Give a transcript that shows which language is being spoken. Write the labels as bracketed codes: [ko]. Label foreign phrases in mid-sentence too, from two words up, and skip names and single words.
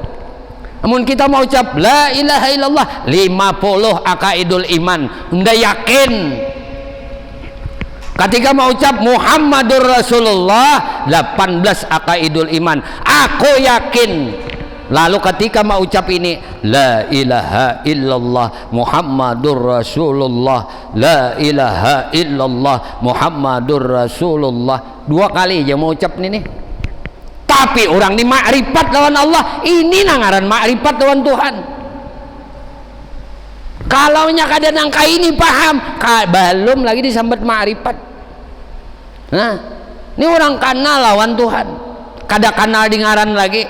[bjn] Namun kita mau ucap [ar] لا إله إلا الله [bjn] 50 [ar] عقائد الإيمان, [bjn] unda yakin. Ketika mau ucap [ar] محمد رسول الله [bjn] 18 [ar] عقائد الإيمان, [bjn] aku yakin. Lalu ketika mau ucap ini [ar] لا إله إلا الله محمد رسول الله, لا إله إلا الله محمد رسول الله, [bjn] 2 kali aja mau ucap ini nih. Tapi orang ini makrifat lawan Allah, ini nangaran makrifat lawan Tuhan. Kalau nya kada nangka ini paham, belum lagi disambat makrifat. Nah, ini orang kenal lawan Tuhan, kada kenal dengaran lagi.